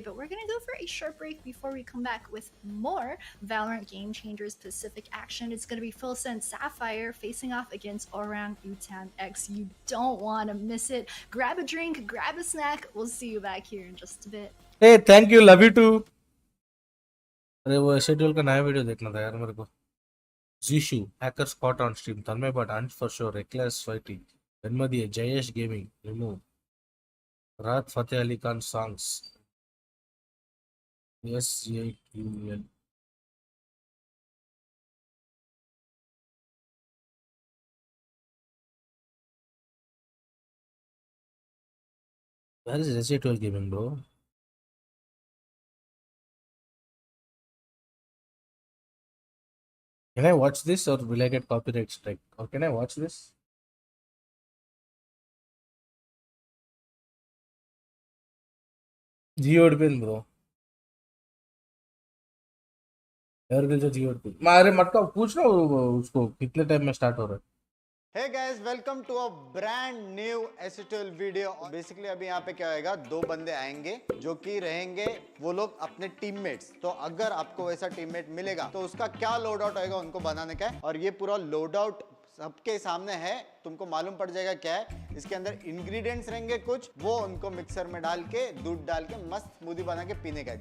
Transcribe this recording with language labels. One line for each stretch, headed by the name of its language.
English: But we're gonna go for a short break before we come back with more Valorant Game Changers Pacific action. It's gonna be Filsa and Sapphire facing off against Orang Utan X. You don't want to miss it. Grab a drink, grab a snack. We'll see you back here in just a bit. Hey, thank you, love you too.
Hindi: अरे वो schedule का नया video देखना था यार मेरे को.
English: Zishu, hacker spot on stream. Tanmay but Ant for sure. Reckless fighting. Benmadi, Jayesh Gaming. Remove. Rahat Fateh Ali Khan songs. Yes, yeah, where is Resident Gaming, bro? Can I watch this or will I get copyright strike? Or can I watch this? Geodpin, bro.
Hindi: अरे मत का पूछ ना उसको कितने time में start हो रहा है.
English: Hey guys, welcome to a brand new STL video.
Hindi: Basically अभी यहाँ पे क्या होएगा, दो बंदे आएंगे जो कि रहेंगे वो लोग अपने टीममेट्स. तो अगर आपको वैसा टीममेट मिलेगा तो उसका क्या लोड आउट होएगा उनको बनाने का है. और ये पूरा लोड आउट सबके सामने है, तुमको मालूम पड़ जाएगा क्या है. इसके अंदर इंग्रेडिएंट्स रहेंगे कुछ, वो उनको मिक्सर में डाल के दूध डाल के मस्त स्मूदी बना के पीने का है.